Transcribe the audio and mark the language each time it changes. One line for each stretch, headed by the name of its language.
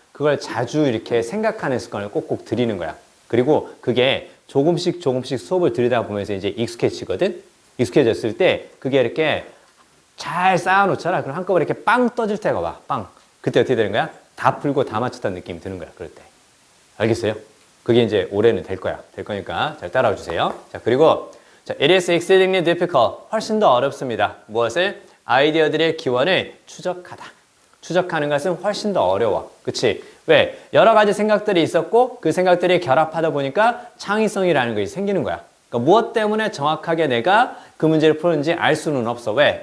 Korean: 그걸 자주 이렇게 생각하는 습관을 꼭꼭 들이는 거야. 그리고 그게 조금씩 수업을 들이다 보면서 이제 익숙해지거든? 익숙해졌을 때 그게 이렇게 잘 쌓아놓잖아. 그럼 한꺼번에 이렇게 빵 떠질 때가 와. 빵. 그때 어떻게 되는 거야? 다 풀고 다 맞췄다는 느낌이 드는 거야. 그럴 때. 알겠어요? 그게 이제 올해는 될 거야. 될 거니까 잘 따라와 주세요. 자, 그리고 자,
English: it is exceedingly difficult.
Korean: 훨씬 더 어렵습니다. 무엇을? 아이디어들의 기원을 추적하다. 추적하는 것은 훨씬 더 어려워. 그치? 왜? 여러 가지 생각들이 있었고 그 생각들이 결합하다 보니까 창의성이라는 것이 생기는 거야. 그러니까 무엇 때문에 정확하게 내가 그 문제를 푸는지 알 수는 없어. 왜?